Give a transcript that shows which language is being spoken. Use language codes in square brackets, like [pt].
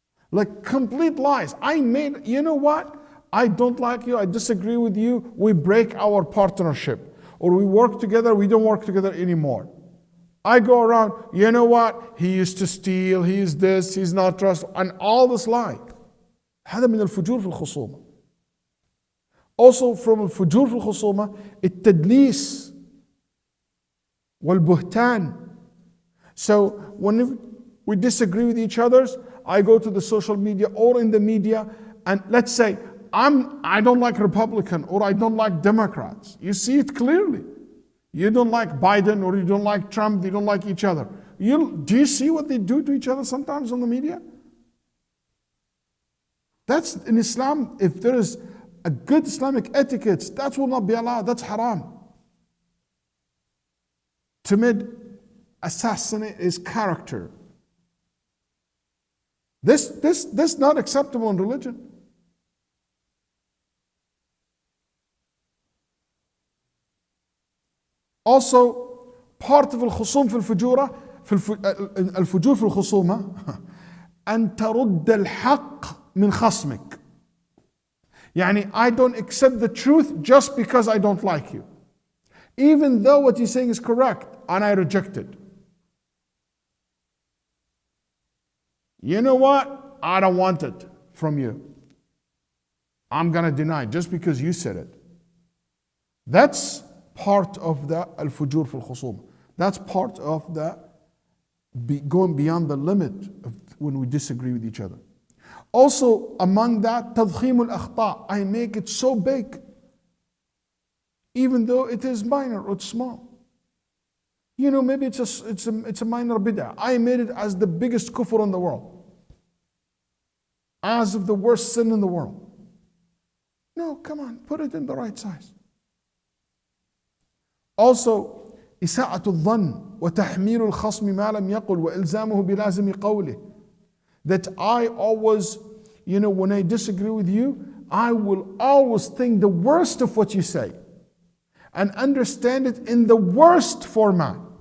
[en] Like complete lies. You know what? I don't like you, I disagree with you, we break our partnership. Or we work together, we don't work together anymore. I go around, you know what? He used to steal, he is this, he's not trustworthy, and all this lie. [ar] هذا من الفجور في الخصومة. [en] Also from [ar] الفجور في الخصومة, التدليس والبهتان. [en] So when we disagree with each other, I go to the social media or in the media, and let's say, I don't like Republican or I don't like Democrats. You see it clearly. You don't like Biden or you don't like Trump, they don't like each other. Do you see what they do to each other sometimes on the media? That's in Islam, if there is a good Islamic etiquette, that will not be allowed, that's haram. To assassinate his character. This not acceptable in religion. Also, part of [ar] الخصوم في الفجورة الفجور في الخصومة أن ترد الحق من خصمك. [en] يعني I don't accept the truth just because I don't like you. Even though what you're saying is correct and I reject it. You know what? I don't want it from you. I'm going to deny it just because you said it. That's part of the [ar] al-fujur fil khusum. [en] That's part of the going beyond the limit of when we disagree with each other. Also, among that, tadkhim al-akhta. I make it so big, even though it is minor or it's small. You know, maybe it's a minor bid'ah. I made it as the biggest kufr in the world, as of the worst sin in the world. No, come on, put it in the right size. [ar] Also, إساءة الظن وتحميل الخصم ما لم يقل وإلزامه بلازم قوله. [en] That I always, when I disagree with you, I will always think the worst of what you say and understand it in the worst format.